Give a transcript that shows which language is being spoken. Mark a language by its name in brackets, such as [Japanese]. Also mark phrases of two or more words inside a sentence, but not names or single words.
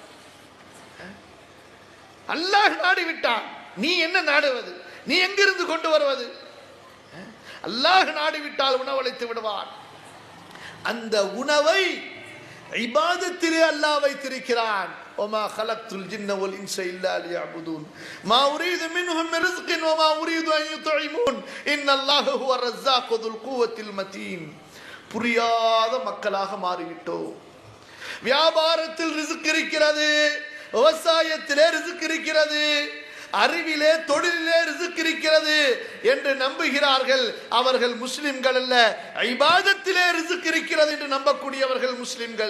[Tamil] அல்லாஹ் நாடிவிட்டான், நீ என்ன நாடுவது? நீ எங்கிருந்து கொண்டு வருவது? அல்லாஹ் நாடிவிட்டால் உணவளித்து விடுவான். அந்த உணவை இபாதத்திலே அல்லாஹ் வைத்திருக்கிறான். [Arabic] وما خلقت الجن والانس الا ليعبدون ما اريد منهم من رزق وما اريد ان يطعمون ان الله هو الرزاق ذو القوة المتين. [Tamil] புரியாத மக்களாக மாறிவிட்டோம். வியாபாரத்தில் ரிஸ்க் இருக்கிறது, விவசாயத்திலே ரிஸ்க் இருக்கிறது, அறிவிலே தொழிலே ரிஸ்க் இருக்கிறது என்று நம்புகிறார்கள். அவர்கள் முஸ்லிம்கள் அல்ல. இபாதத்திலே ரிஸ்க் இருக்கிறது என்று நம்பக்கூடியவர்கள் முஸ்லிம்கள்.